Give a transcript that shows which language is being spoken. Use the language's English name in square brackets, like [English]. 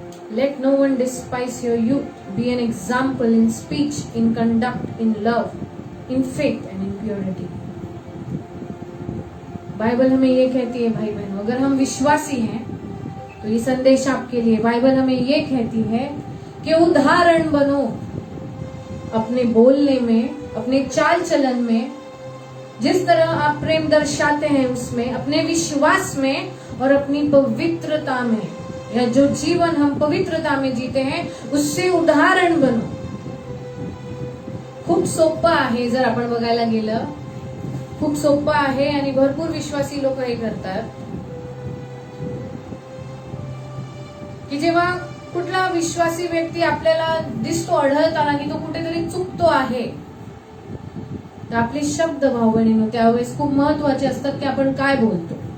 [English] Let no one despise your youth. Be an example in speech, in conduct, in love, in faith and in purity. [Hindi] Bible हमें ये कहती है भाई बहनों, अगर हम विश्वासी हैं तो ये संदेश आपके लिए. बाइबल हमें ये कहती है कि उदाहरण बनो अपने बोलने में, अपने चाल चलन में. जिस तरह आप प्रेम दर्शाते हैं उसमें, अपने विश्वास में और अपनी पवित्रता में, या जो जीवन हम पवित्रता में जीते हैं उससे उदाहरण बनो. [Marathi] खूप सोपं आहे. जर आपण बघायला गेलं खूप सोपं आहे आणि भरपूर विश्वासी लोक हे करतात की जेव्हा कुठला विश्वासी व्यक्ती आपल्याला दिसतो, आढळताना की तो कुठेतरी चुकतो आहे, तर आपले शब्द भाऊ बहिणींनो त्यावेळेस खूप महत्वाचे असतात की आपण काय बोलतो.